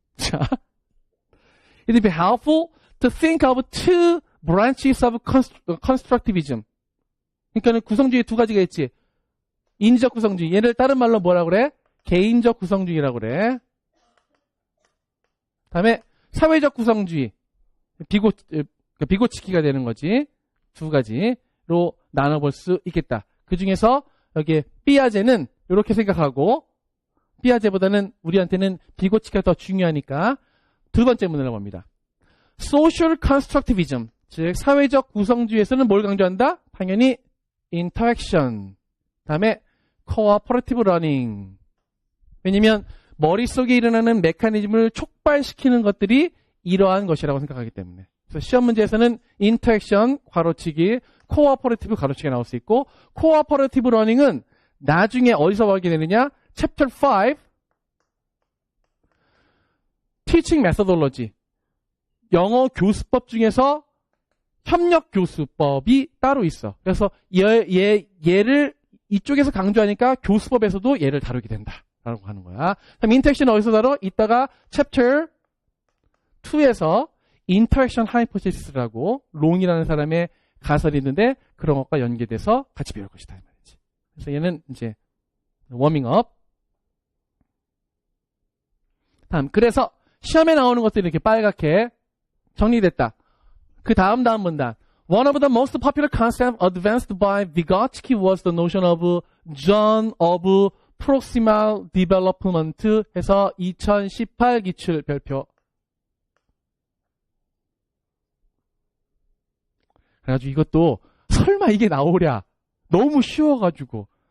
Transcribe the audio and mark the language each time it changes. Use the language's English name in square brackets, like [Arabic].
[English] 자, it will be helpful to think of two branches of constructivism. [Korean] 그러니까는 구성주의 두 가지가 있지. 인지적 구성주의. 얘를 다른 말로 뭐라 그래? 개인적 구성주의라고 그래. 다음에 사회적 구성주의. 비고치기가 되는 거지. 두 가지로 나눠볼 수 있겠다. 그 중에서 여기 삐아제는 이렇게 생각하고 삐아제보다는 우리한테는 비고치기가 더 중요하니까 두 번째 문제를 봅니다. [English] Social constructivism. [Korean] 즉 사회적 구성주의에서는 뭘 강조한다? 당연히 interaction. [English] 다음에 cooperative learning. [Korean] 왜냐면 머릿속에 일어나는 메커니즘을 촉발시키는 것들이 이러한 것이라고 생각하기 때문에. 그래서 시험 문제에서는 interaction 괄호치기, cooperative 가로치기 나올 수 있고 cooperative learning은 나중에 어디서 보게 되느냐? [English] Chapter 5 Teaching Methodology. [Korean] 영어 교수법 중에서 협력 교수법이 따로 있어. 그래서 얘를 이쪽에서 강조하니까 교수법에서도 얘를 다루게 된다라고 하는 거야. 그럼 인터랙션 어디서 다뤄? 이따가 챕터 2에서 인터랙션 하이포테시스라고 롱이라는 사람의 가설이 있는데 그런 것과 연계돼서 같이 배울 것이다 이 말이지. 그래서 얘는 이제 워밍업. 다음 그래서 시험에 나오는 것들이 이렇게 빨갛게 정리됐다. 그 다음 문단. [English] One of the most popular concepts advanced by Vygotsky was the notion of zone of proximal development [Korean] 해서 2018 기출 별표. 그래가지고 이것도 설마 이게 나오랴. 너무 쉬워가지고.